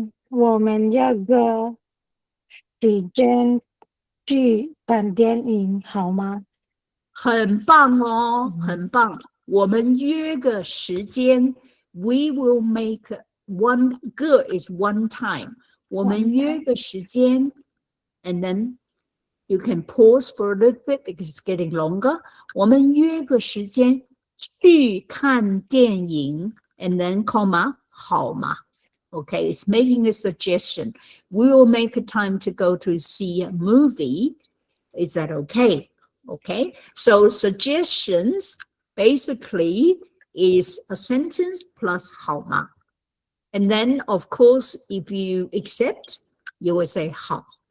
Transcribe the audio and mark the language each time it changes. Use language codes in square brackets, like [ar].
[zh] 我们要个时间去看电影好吗？很棒哦，很棒。我们约个时间 [en] we will make one, 个 is one time. [zh] 我们约个时间 [en] and then you can pause for a little bit because it's getting longer. [zh] 我们约个时间去看电影 [en] and then comma [zh] 好吗？ [en] Okay, it's making a suggestion. We will make a time to go to see a movie. Is that okay? Okay, so suggestions basically is a sentence plus 好吗? And then, of course, if you accept, you will say 好.